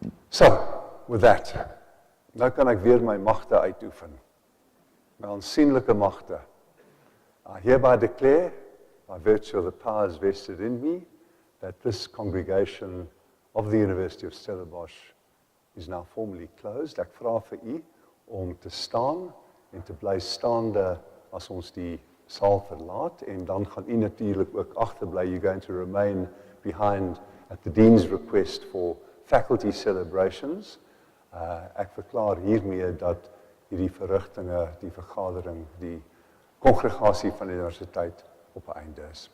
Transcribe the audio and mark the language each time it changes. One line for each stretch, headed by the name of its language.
English: So, with that,
Afrikaans: nou kan ek weer my magte uitoefen. My aansienlike magte.
English: I hereby declare, by virtue of the powers vested in me, that this congregation of the University of Stellenbosch is now formally closed.
Afrikaans: Ek vra vir u om te staan en te bly staande as ons die saal verlaat, en dan gaan u natuurlik ook agterbly.
English: You're going to remain behind at the Dean's request for faculty celebrations.
Afrikaans: Ek verklaar hiermee dat hierdie verrigtinge, die vergadering, die kongregasie van die universiteit op 'n einde is.